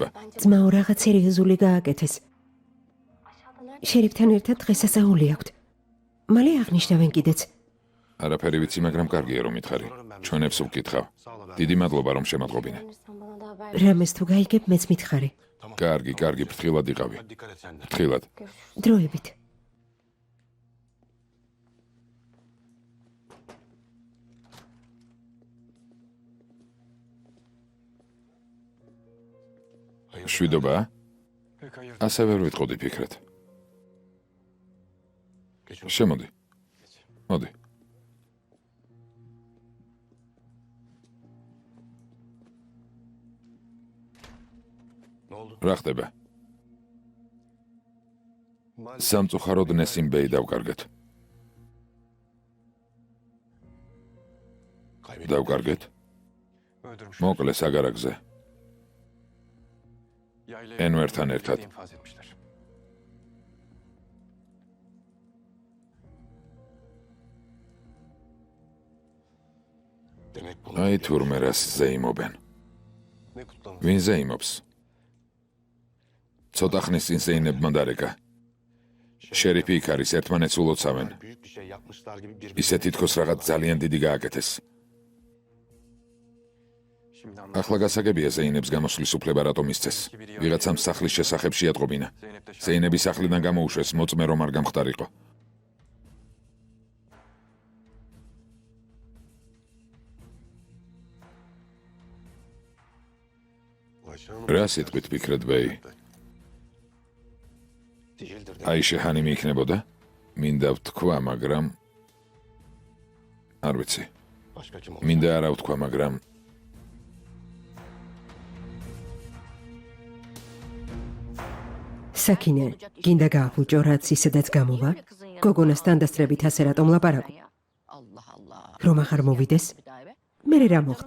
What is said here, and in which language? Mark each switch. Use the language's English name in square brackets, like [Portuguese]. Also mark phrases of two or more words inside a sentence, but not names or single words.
[Georgian] ძმაო, რაღაც სერიოზული გააკეთეს. შერიფთან ერთად დღესასწაული აქვთ. მალე აღნიშნავენ კიდეც. არაფერი ვიცი, მაგრამ კარგია რომ მითხარი. ჩვენებს ვკითხავ. დიდი მადლობა რომ შემატყობინე. რამეს თუ გაიგებ, მეც მითხარი. კარგი, კარგი, ფრთხილად იყავი. [Turkish] Dikkat et sen de. [Georgian] ფრთხილად. დროებით. შვიდობაა? [Turkish] Pek hayır. [Georgian] ასე ვერ ვიტყოდი ფიქრეთ. [Turkish] Geç. [Georgian] შემოდი. მოდი. [Turkish] Ne oldu? [Georgian] რა ხდება? [Turkish] Maalesef. [Georgian] სამწუხაროდ ნესიმ ბეი დავკარგეთ. [Turkish] Kaybettim. [Georgian] დავკარგეთ? [Turkish] Öldürmüşler. [Georgian] მოკლეს აგარაკზე. [Turkish] Yaylaya Enver'ten ertat. infaz etmişler. Demek bunu [Georgian] აი თურმე რას ზეიმობენ. [Turkish] ne kutlamış. [Georgian] ვინ ზეიმობს? ცოტა ხნის წინ ზეინებმა დარეკა. შერიფი იქ არის, ერთმანეთს ულოცავენ. [Turkish] Büyük bir şey yapmışlar gibi bir [Georgian] ისე თითქოს რაღაც ძალიან დიდი გააკეთეს. [Turkish] Şimdi [Georgian] ახლა გასაგებია ზეინებს გამოსვლის უფლება რატომ ისცეს. ვიღაცამ სახლის შესახებ შეატყობინა. [Turkish] Zeynep de şahit. [Georgian] ზეინების სახლიდან გამოუშვეს, მოწმე რომ არ გამხდარიყო. რა სიტყვით ფიქრეთ ბეი? [Turkish] Değildir de. [Georgian] აი შეჰანიმი იქნებოდა? მინდა ვთქვა, მაგრამ არ ვიცი. [Turkish] Başka kim olur? [Georgian] მინდა არა ვთქვა, მაგრამ საკინე, გინდა გააფუჭო, რაც ისედაც გამოვა? გოგონას თანდასწრებით ასე რატომ ლაპარაკო? რომ აღარ მოვიდეს? მერე რა მოხდა?